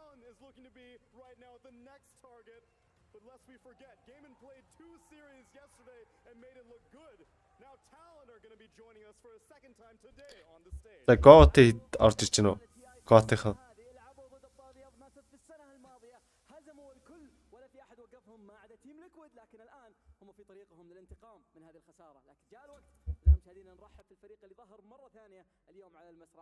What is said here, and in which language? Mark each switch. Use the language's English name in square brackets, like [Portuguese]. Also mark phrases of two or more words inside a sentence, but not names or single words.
[English] is looking to be right now the next target. But lest we forget, Gaiman played 2 series yesterday and made it look good. Now Talon are going to be joining us for a second time today on the stage. [Mongolian] За Готи орж ирж гэнэ үү? Готийнхан. [Arabic] هزموا الكل ولا في احد وقفهم ما عدا تيم ليكويد، لكن الان هم في طريقهم للانتقام من هذه الخساره، لكن جاء الوقت اذا مشاهدينا نرحب في الفريق اللي ظهر مره ثانيه اليوم على المسرح.